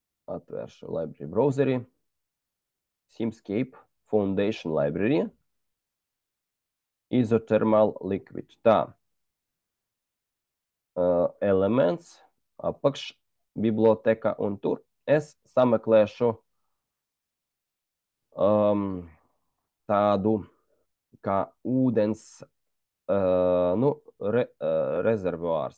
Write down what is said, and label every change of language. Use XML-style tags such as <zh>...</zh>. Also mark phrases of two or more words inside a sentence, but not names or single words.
<lv>Atvēršu library browserī.</lv> <en>Simscape Foundation Library. Isothermal liquid.</en> <lv>Tā. Elements, apakš biblioteka, un tur es sameklēšu tādu kā ūdens rezervuārs.</lv>